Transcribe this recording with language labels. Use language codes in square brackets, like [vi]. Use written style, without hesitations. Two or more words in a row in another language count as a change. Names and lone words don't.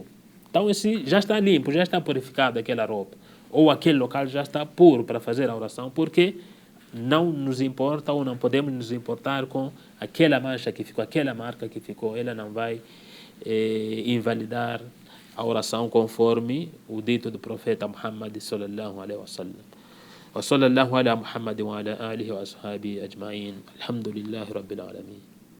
[pt] Então esse já está limpo, já está purificado aquela roupa, ou aquele local já está puro para fazer a oração, porque não nos importa ou não podemos nos importar com aquela mancha que ficou, aquela marca que ficou. Ela não vai invalidar a oração conforme o dito do profeta Muhammad [ar] صلى الله عليه وسلم. وصلى الله على محمد وعلى آله وأصحابه أجمعين. الحمد لله رب العالمين.